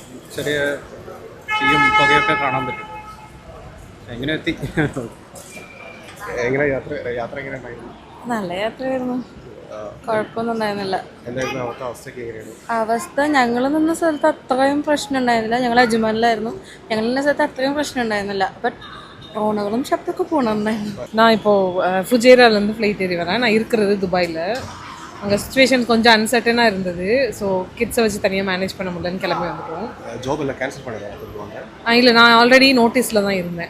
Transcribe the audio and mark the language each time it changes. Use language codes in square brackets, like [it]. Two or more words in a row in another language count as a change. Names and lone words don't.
[ml] ചെറിയ തീയും പുകയൊക്കെ കാണാൻ പറ്റും. എങ്ങനെ എത്തി? എങ്ങനെ യാത്ര എങ്ങനെ ഉണ്ടായിരുന്നു? നല്ല യാത്രയായിരുന്നു, കുഴപ്പമൊന്നും ഉണ്ടായിരുന്നില്ല. എന്തായിരുന്നു അവിടുത്തെ അവസ്ഥയൊക്കെ എങ്ങനെയാണ്? അവസ്ഥ ഞങ്ങൾ നിന്ന സ്ഥലത്ത് അത്രയും പ്രശ്നം ഉണ്ടായിരുന്നില്ല. ഞങ്ങൾ അജ്മാനിലായിരുന്നു. ഞങ്ങൾ നിന്ന സ്ഥലത്ത് അത്രയും പ്രശ്നം ഉണ്ടായിരുന്നില്ല. பட் ட்ரோனுகளும் சப்துக்கு போனோம்னாയിരുന്നു. [ta] நான் இப்போது ஃபுஜேராலேருந்து ஃப்ளைட் ஏறி வரேன். நான் இருக்கிறது துபாயில். அங்கே சுச்சுவேஷன் கொஞ்சம் அன்சர்டனாக இருந்தது. ஸோ கிட்ஸை வச்சு தனியாக மேனேஜ் பண்ண முடியலன்னு கிளம்பி வந்துட்டோம். ஜாப் எல்லாம் கேன்சல் பண்ணிடுவாங்க? இல்லை, நான் ஆல்ரெடி நோட்டீஸில் தான் இருந்தேன்.